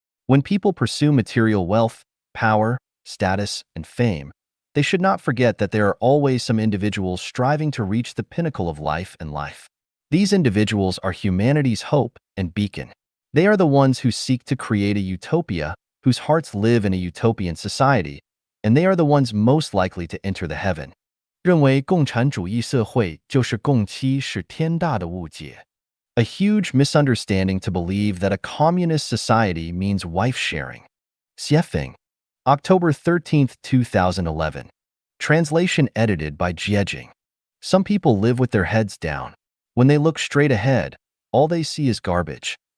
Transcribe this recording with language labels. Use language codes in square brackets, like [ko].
[en] When people pursue material wealth, power, status, and fame, they should not forget that there are always some individuals striving to reach the pinnacle of life and life. These individuals are humanity's hope and beacon. They are the ones who seek to create a utopia, whose hearts live in a utopian society, and they are the ones most likely to enter the heaven. [zh] 认为共产主义社会就是共妻是天大的误解. [en] A huge misunderstanding to believe that a communist society means wife sharing. Xiefeng. October 13, 2011. Translation edited by Jiejing. Some people live with their heads down. When they look straight ahead, all they see is garbage.